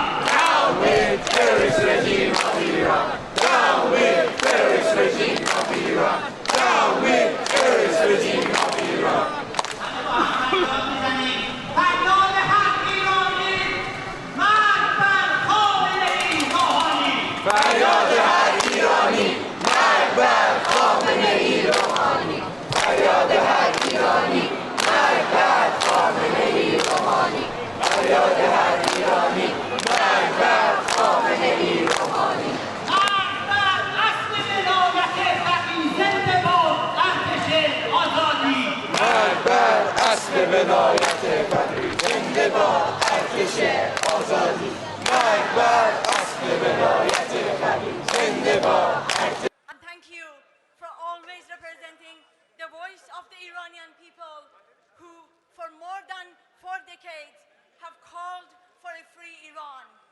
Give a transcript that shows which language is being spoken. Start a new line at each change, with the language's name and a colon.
English: down with terrorist regime of Iran. Down with terrorist regime of Iran. Down with terrorist regime of Iran.
Persian: فریاد حق ایرانی، مرگ بر خامنه‌ای روحانی. فریاد هر ایرانی، مرگ بر خامنه‌ای روحانی. فریاد هر ایرانی، مرگ بر خامنه‌ای روحانی. فریاد هر ایرانی، مرگ بر خامنه‌ای روحانی. مرگ بر اصل ولایت فقیه، زنده باد ارتش آزادی. مرگ بر اصل ولایت فقیه، زنده باد ارتش آزادی. مرگ بر اصل ولایت فقیه، زنده باد ارتش.
English: And thank you for always representing the voice of the Iranian people who, for more than 4 decades, have called for a free Iran.